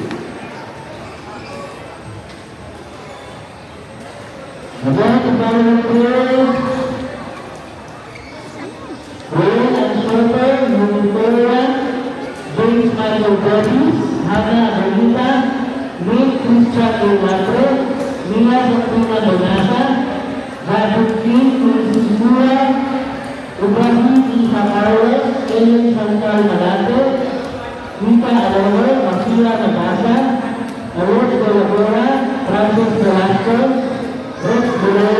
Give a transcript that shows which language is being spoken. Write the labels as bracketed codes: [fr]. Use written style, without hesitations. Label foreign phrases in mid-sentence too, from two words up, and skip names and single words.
[en] About the following players. Rowan and Shorter, Victoria, James Michael Davies, Hannah Benita, Nick Christian Ilatre, Mia Sabrina Donasa, David King, Luis Sura, Ibrahim Isa Carlos, Ellen Chantal Malate, Rita Aloro, Makira Nagasa, Arroz de la Gora, Francis Velasco, Rex Bolera,